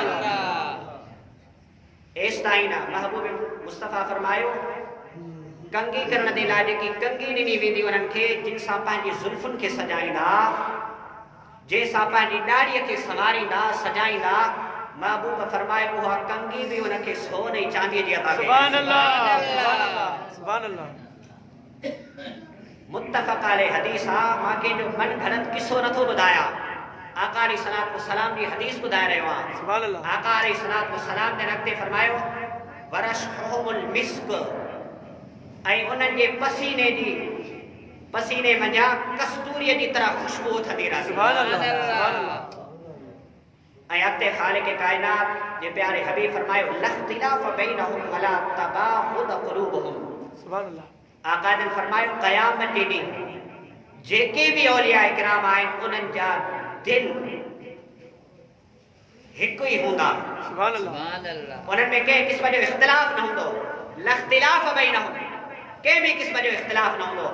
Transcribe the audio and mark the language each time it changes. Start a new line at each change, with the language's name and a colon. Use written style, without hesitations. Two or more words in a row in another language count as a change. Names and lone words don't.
Sindhi: एसि ताईं न, महबूब मुस्तफ़ा फरमायो कंगी करण जे लाइ जेकी कंगी ॾिनी वेंदी उन्हनि खे, जिन सां पंहिंजी ज़ुल्फ़ुनि खे सजाईंदा, जंहिंसां पंहिंजी ॾाढ़ीअ खे संवारींदा सजाईंदा, महबूब फरमायो उहा कंगी बि उनखे सोन ऐं चांदीअ जी अता कई।
Arabic: سبحان الله، سبحان الله، سبحان الله. متفق عليه
Sindhi: हदीस आहे, मां कंहिंजो मन घड़त किस्सो नथो ॿुधायां, आका
Arabic: عليه الصلاة والسلام
Sindhi: जी हदीस ॿुधाए रहियो आहियां।
Arabic: سبحان الله.
Sindhi: आका
Arabic: عليه الصلاة والسلام
Sindhi: ने अॻिते फरमायो
Arabic: ورشحهم المسك,
Sindhi: ऐं उन्हनि जे पसीने मंझां कस्तूरीअ जी तरह ख़ुशबू थदी रहंदी।
Arabic: سبحان الله، سبحان الله.
Sindhi: ऐं अॻिते ख़ालिक़ काइनात जे प्यारे हबीब फरमायो
Arabic: لا اختلاف بينهم ولا تباغض قلوبهم. سبحان الله.
Sindhi: आका ने फरमायो क़यामत जे ॾींहुं जेके बि औलिया किराम आहिनि उन्हनि जा दिल हिकु ई हूंदा।
Arabic: سبحان الله. سبحان الله.
Sindhi: उन्हनि में कंहिं क़िस्म जो इख़्तिलाफ़ न हूंदो,
Arabic: لا اختلاف بينهم,
Sindhi: कंहिं बि क़िस्म जो इख़्तिलाफ़ न हूंदो।